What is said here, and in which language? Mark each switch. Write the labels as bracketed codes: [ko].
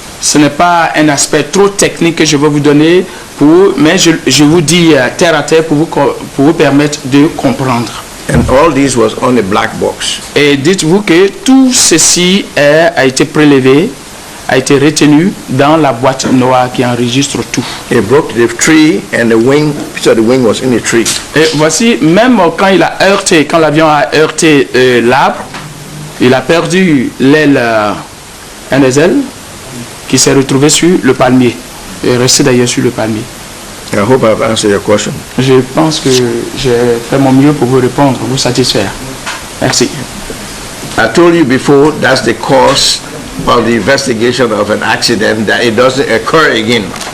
[fr] Ce n'est pas un aspect trop technique que je vais vous donner, mais je vous dis terre à terre pour vous permettre de comprendre. [en] And all this was on a black box. [fr] Et dites-vous que tout ceci a été prélevé, a été retenu dans la boîte noire qui enregistre tout. [en] It broke the tree and the wing, piece of the wing was in the tree. [fr] Et voici, même quand l'avion a heurté l'arbre, il a perdu l'aile, un des ailes, qui s'est retrouvé sur le palmier, et resté d'ailleurs sur le palmier. [en] I hope I've answered your question. [fr] Je pense que j'ai fait mon mieux pour vous répondre, vous satisfaire. Merci. [en] I told you before that's the cause of the investigation of an accident, that it doesn't occur again.